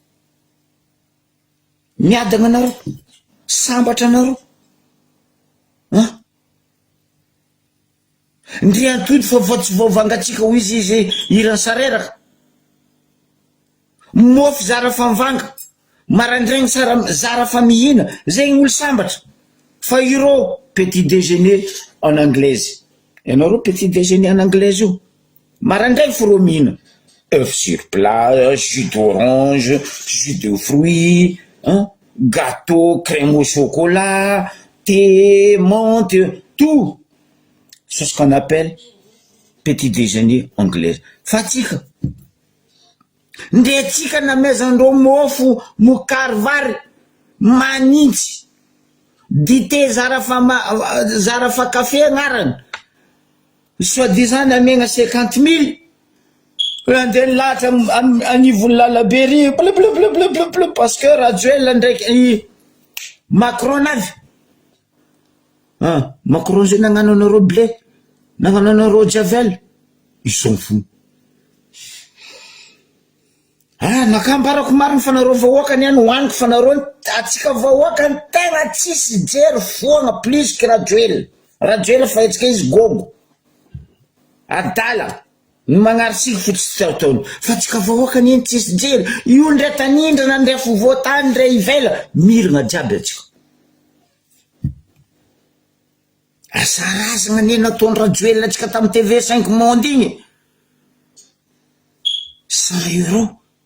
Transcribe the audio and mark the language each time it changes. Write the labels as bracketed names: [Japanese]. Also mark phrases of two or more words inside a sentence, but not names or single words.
[Malagasy] miadagna anareo sambatra anareo ndre antody fa votsy vaovangatsika ho izy irany sareraka mofy zara famvanga marandraigny zara fa mihina zegny olo sambatra fa ireo [French] petit déjeuner en anglaise ianareo petit déjeuner en anglaise [Malagasy] io marandraigny fa reo mihina [French] œuf sur plat jus d'orange jus de fruits gâteau crème au chocolat thé menthe tout c'est ce qu'on appelle petit déjeuner anglaise [Malagasy] fa tsika nde tsika namezandreo mofo mokary vary manintsy dité zara fa café agnarany soi-disant namegna 50 000 andeha nilahatra anivony lalabery bleu [French] parce que [Malagasy] raha Joel ndraiky Macron avy Macron zay nagnano anareo blé nagnano anareo javel [French] ils sont fous [Malagasy] nakambarako mariny fanareo vahoakany ihany hoaniko fanareo atsika vahoakany tegna tsisy jery foagna [French] plus que [Malagasy] rajoel fa etsika izy gogo adala ny magnaritsika fotsy tsy ataony fa atsika vahoakany iny tsisy jery io ndray tanindrana ndray fovoatany ndray ivela miragna jiaby atsika asarazagna ne nataony rajoel atsika tamy TV5 monde igny 100 €.